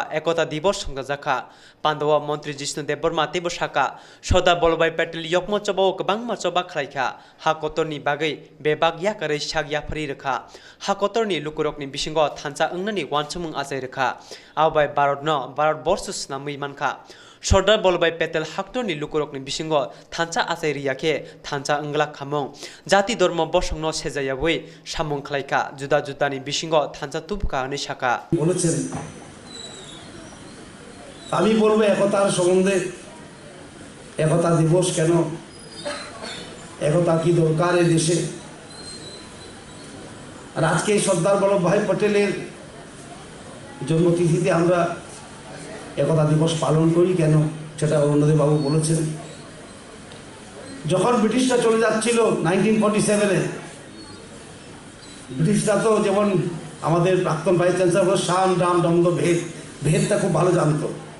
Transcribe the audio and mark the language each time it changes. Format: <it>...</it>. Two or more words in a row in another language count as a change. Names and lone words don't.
<trp>एकता दिवस संजाखा पान्डवा मन्त्री जिष्णु देव बर्मा तेबो शाखा सरदार बल्लभाई पेटेल यकम चबाव गोबां माचबा खालायखा हाकतरनि बागै बेबाग याकारै साग याफारि रेखा हाकतरनि लुकुरकनि बिसिंग थानसा अंगनानि वानसमुं आजाय रेखा आवबाय भारत बर्ष स्नामै मानखा सरदार बल्लभाई पेटेल हाकतरनि लुकुरकनि बिसिंग थानसा आजाय रियाखे थानसा अंगला खामं जाति धर्म बसंन सेजायावै सामुं खालायखा जुदा जुदानि बिसिंग थानसा तुबका हनै शाखा</trp> <bn>বলেছেন আমি বলবো একতার সম্বন্ধে একতা দিবস কেন একতা কি দরকার এই দেশে আর আজকে সর্দার বল্লভভাই পটেলের জন্মতিথিতে আমরা একতা দিবস পালন করি কেন সেটা অরুণোদয় বাবু বলেছেন যখন ব্রিটিশরা চলে যাচ্ছিল 1947-এ ব্রিটিশরা তো যেমন আমাদের প্রাক্তন</bn> <en>vice chancellor</en> <bn>শাম ডাম দমদ ভেদটা খুব ভালো জানতো</bn>